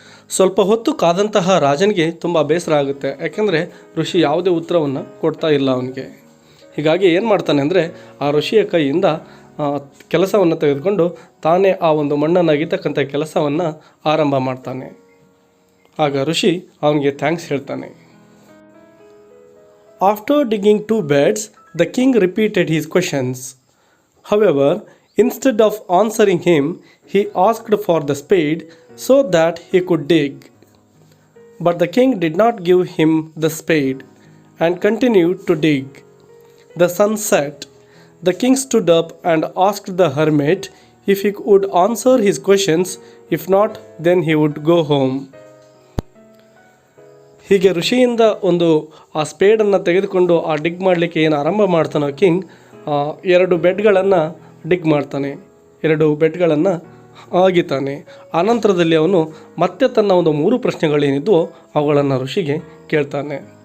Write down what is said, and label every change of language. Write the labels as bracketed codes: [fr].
[kn] ಸ್ವಲ್ಪ ಹೊತ್ತು ಕಾದಂತಹ ರಾಜನಿಗೆ ತುಂಬ ಬೇಸರ ಆಗುತ್ತೆ. ಯಾಕೆಂದರೆ ಋಷಿ ಯಾವುದೇ ಉತ್ತರವನ್ನು ಕೊಡ್ತಾ ಇಲ್ಲ ಅವನಿಗೆ. ಹೀಗಾಗಿ ಏನು ಮಾಡ್ತಾನೆ ಅಂದರೆ ಆ ಋಷಿಯ ಕೈಯಿಂದ ಕೆಲಸವನ್ನು ತೆಗೆದುಕೊಂಡು ತಾನೇ ಆ ಒಂದು ಮಣ್ಣನ್ನು ಅಗಿತಕ್ಕಂಥ ಕೆಲಸವನ್ನು ಆರಂಭ ಮಾಡ್ತಾನೆ. ಆಗ ಋಷಿ ಅವನಿಗೆ ಥ್ಯಾಂಕ್ಸ್ ಹೇಳ್ತಾನೆ. [en] After digging 2 beds, the king repeated his questions. However, instead of answering him, he asked for the spade so that he could dig. But the king did not give him the spade and continued to dig. The sun set. The king stood up and asked the hermit if he would answer his questions. If not, then he would go home. [kn] ಹೀಗೆ ಋಷಿಯಿಂದ ಒಂದು ಆ ಸ್ಪೇಡನ್ನು ತೆಗೆದುಕೊಂಡು ಆ ಡಿಗ್ ಮಾಡಲಿಕ್ಕೆ ಏನು ಆರಂಭ ಮಾಡ್ತಾನೋ king, 2 ಬೆಡ್ಗಳನ್ನು ಡಿಗ್ ಮಾಡ್ತಾನೆ, 2 ಬೆಡ್ಗಳನ್ನು ಅಗಿತಾನೆ. ಆನಂತರದಲ್ಲಿ ಅವನು ಮತ್ತೆ ತನ್ನ ಒಂದು 3 ಪ್ರಶ್ನೆಗಳೇನಿದ್ವೋ ಅವುಗಳನ್ನು ಋಷಿಗೆ ಕೇಳ್ತಾನೆ.